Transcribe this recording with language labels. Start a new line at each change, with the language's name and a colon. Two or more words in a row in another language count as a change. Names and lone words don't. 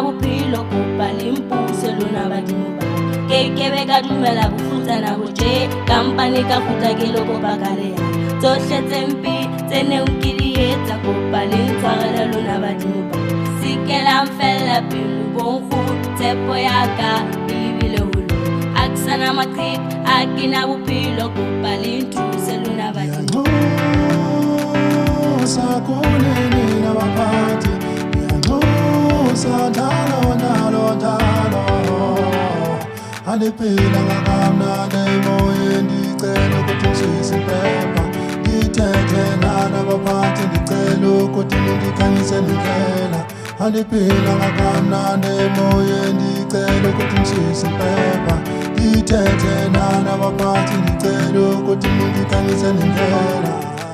Southern Sotho: bophelo kopa le mpuse lona badimo ba ke be ka dumela bofutsana bo tje kampane ka kgutla ke lo kopa ka leya tsohle tse mpe tse neng ke di etsa kopa le ntshwarele lona badimo ba sikelang fella pelo bonkgu tshepo ya ka ebile holo a ke sana maqheka a ke na bophelo kopa le nthuse lona badimo
Xhosa: ndiyanxusa kunini nabaphathi ndiyanxusa njalo njalo njalo andiphila ngakamnandi emoyeni ndicela ukuthi ngishise impepha ndithethe nabaphathi ndicela ukuthi ndikhanyisele indlela andiphila ngakamnandi emoyeni ndicela ukuthi ngishise impepha ndithethe nabaphathi ndicela ukuthi ndikhanyisele indlela